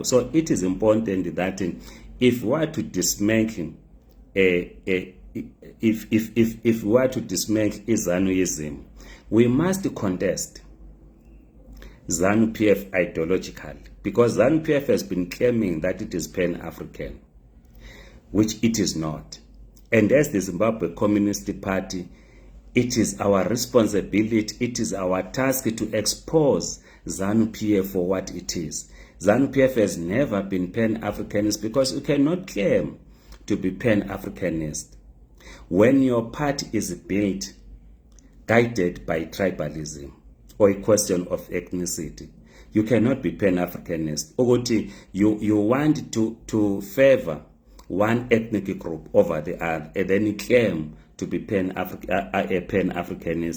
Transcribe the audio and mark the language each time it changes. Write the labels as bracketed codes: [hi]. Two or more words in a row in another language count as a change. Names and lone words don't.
[en] So it is important that if we are to dismantle if we are to dismantle ZANU-ism, we must contest ZANU-PF ideologically, because ZANU-PF has been claiming that it is pan-African, which it is not. And as the Zimbabwe Communist Party, it is our responsibility, it is our task to expose ZANU-PF for what it is. ZANU-PF has never been pan-Africanist, because you cannot claim to be pan-Africanist when your party is built guided by tribalism or a question of ethnicity. You cannot be pan-Africanist. You want to favor one ethnic group over the other, and then you claim to be a pan-Africanist.